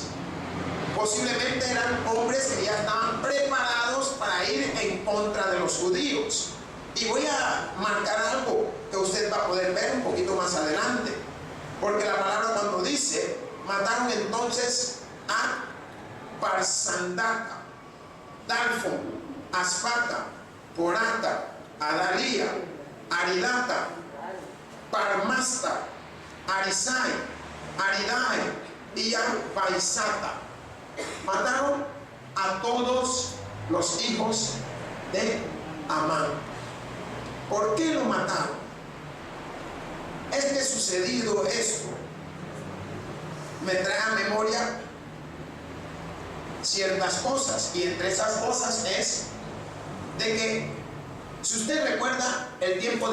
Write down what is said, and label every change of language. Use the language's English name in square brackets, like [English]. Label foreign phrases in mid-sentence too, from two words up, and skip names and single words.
[Spanish] Posiblemente eran hombres que ya estaban preparados para ir en contra de los judíos. Y voy a marcar algo que usted va a poder ver un poquito más adelante. Porque la palabra cuando dice, mataron entonces a Parsandata, Dalfon, Aspata, Porata, Adalía, Aridata, Parmasta, Arisai, Aridai y a Paisata. Mataron a todos los hijos de Amán. ¿Por qué lo mataron? Es que sucedido esto me trae a memoria ciertas cosas, y entre esas cosas es de que, si usted recuerda el tiempo